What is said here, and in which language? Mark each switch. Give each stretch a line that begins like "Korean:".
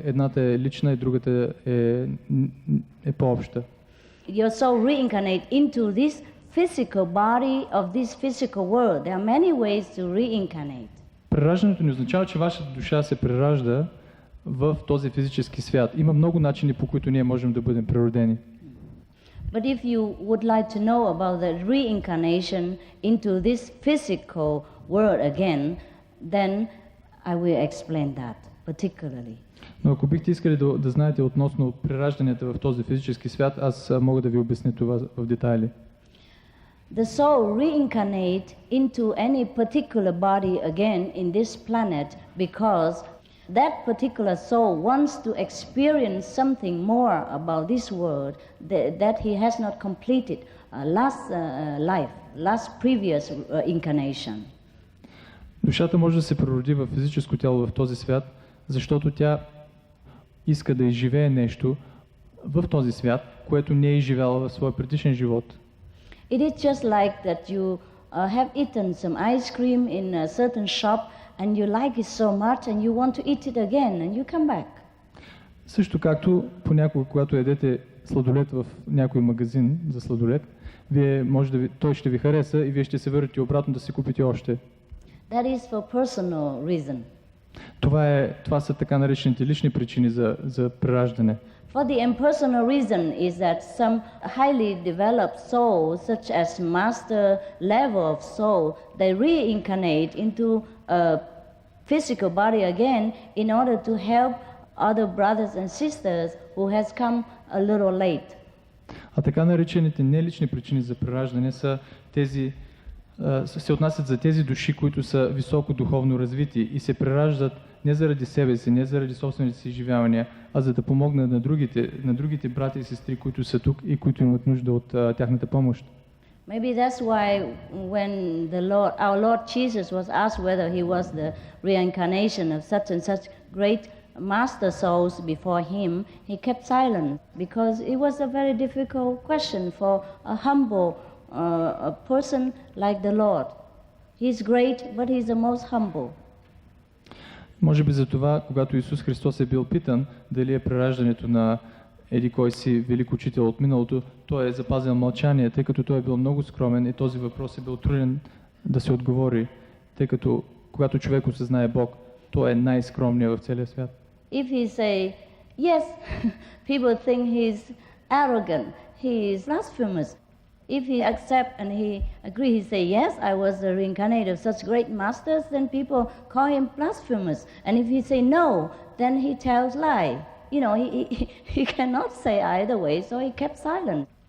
Bulgarian: Едната е лична и другата е по-обща.
English: Your soul reincarnate into this physical body of this physical world. There are many ways to reincarnate.
Bulgarian: Прераждането не означава, че вашата душа се преражда в този физически свят. Има много начини, по които ние можем да бъдем преродени.
English: But if you would like to know about the reincarnation into this physical world again, then I will explain that particularly.
Bulgarian: Но ако бихте искали да знаете относно преражданията в този физически свят, аз мога да ви обясня това в детайли.
English: The soul reincarnate into any particular body again in this planet because that particular soul wants to experience something more about this world that he has not completed last life, last previous incarnation.
Bulgarian: Душата може да се прероди в физическо тяло в този свят, защото тя иска да изживее нещо в този свят, което не е изживяла в своя предишен живот.
English: It is just like that you have eaten some ice cream in a certain shop and you like it so much and you want to eat it again and you come back.
Bulgarian: Също както понякога, когато ядете сладолед в някой магазин за сладолед, той ще ви хареса и вие ще се върнете обратно да си купите още.
English: That is for personal reason.
Bulgarian: Това са така наречените лични причини за прераждане.
English: For the impersonal reason is that some highly developed souls, such as master level of soul, they reincarnate into a physical body again in order to help other brothers and sisters who has come a little late.
Bulgarian: А така наречените нелични причини за прераждане се отнасят за тези души, които са високо духовно развити и се прераждат не заради себе си, не заради собствените си изживявания, а за да помогнат на другите брати и сестри, които са тук и които имат нужда от тяхната помощ.
English: Maybe that's why when our Lord Jesus was asked whether he was the reincarnation of such and such great master souls before him, he kept silent because it was a very difficult question for a humble a person like the Lord. He's great, but he's the most humble.
Bulgarian: Може би за това, когато Исус Христос е бил питан дали е прераждането на еди кой си велик учител от миналото, той е запазил мълчание, тъй като той е бил много скромен и този въпрос е бил труден да се отговори, тъй като когато човек осъзнае Бог, той е най-скромният в целия свят.
English: If he say yes, people think he's arrogant, he is blasphemous. If he accept and he agree, he say yes, I was the reincarnate of such great masters, then people call him blasphemous. And if he say no, then he tells lie. You know, he cannot say either way, so he kept silent.